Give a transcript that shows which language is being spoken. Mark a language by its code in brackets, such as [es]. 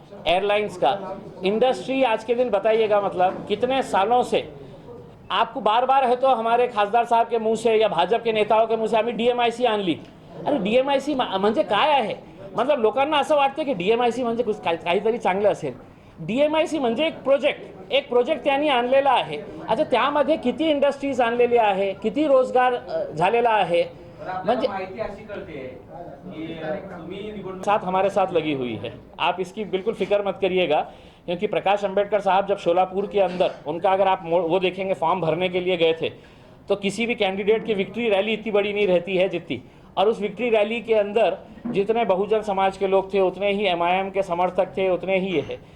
[hi] Airlines का industry आज के दिन बताइएगा, मतलब कितने सालों से आपको बार बार है तो हमारे खासदार साहब के मुंह से या भाजप के नेताओं के मुंह से [mr] आम्ही DMIC आणली। अरे DMIC म्हणजे काय आहे? मतलब लोकांना असं वाटतं की DMIC म्हणजे काहीतरी चांगलं असेल। DMIC म्हणजे एक प्रोजेक्ट त्यांनी आणलेला आहे। अच्छा, त्यामध्ये किती इंडस्ट्रीज आणलेली आहे, किती रोजगार झालेला आहे, म्हणजे [hi] साथ हमारे साथ लगी हुई है। आप इसकी बिल्कुल फिक्र मत करिएगा, क्योंकि प्रकाश अंबेडकर साहब जब शोलापुर के अंदर, उनका अगर आप वो देखेंगे, फॉर्म भरने के लिए गए थे तो किसी भी कैंडिडेट की विक्ट्री रैली इतनी बड़ी नहीं रहती है जितनी, और उस विक्ट्री रैली के अंदर जितने बहुजन समाज के लोग थे उतने ही MIM के समर्थक थे, उतने ही ये है।